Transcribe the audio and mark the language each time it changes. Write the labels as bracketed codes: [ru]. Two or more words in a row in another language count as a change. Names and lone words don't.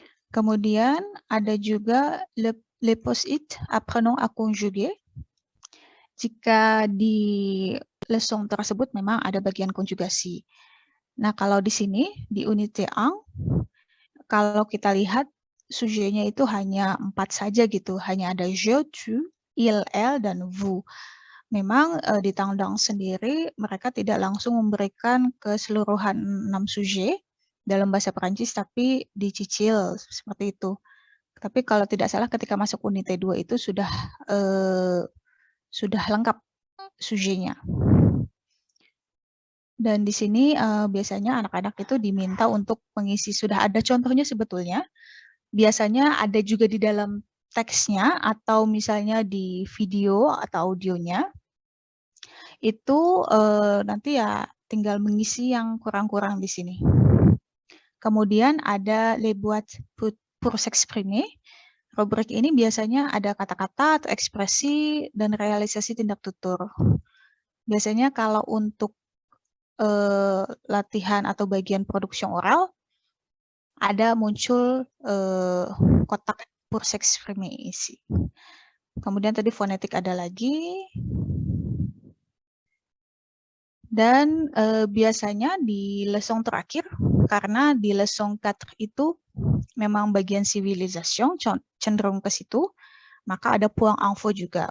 [id] Kemudian ada juga [fr] le post-it apprenant à conjuguer. [id] Jika di leçon tersebut memang ada bagian konjugasi. Nah, kalau di sini, di unité 1, kalau kita lihat sujetnya itu hanya 4 saja gitu, hanya ada [fr] je, tu, il, elle, [id] dan vous. Memang di tendance sendiri mereka tidak langsung memberikan keseluruhan 6 sujet dalam bahasa Perancis, tapi dicicil seperti itu. Tapi kalau tidak salah ketika masuk unité 2 itu sudah lengkap sujetnya. Dan di sini biasanya anak-anak itu diminta untuk mengisi, sudah ada contohnya sebetulnya. Biasanya ada juga di dalam teksnya atau misalnya di video atau audionya. Itu nanti ya tinggal mengisi yang kurang-kurang di sini. Kemudian ada [fr] les boîtes pour s'exprimer. [id] Rubrik ini biasanya ada kata-kata atau ekspresi dan realisasi tindak tutur. Biasanya kalau untuk latihan atau bagian produksi oral, ada muncul kotak [fr] pour s'exprimer [id] isi. Kemudian tadi fonetik ada lagi. Dan biasanya di leçon terakhir, karena di leçon 4 itu memang bagian civilisation, cenderung ke situ, maka ada [fr] point info [id] juga.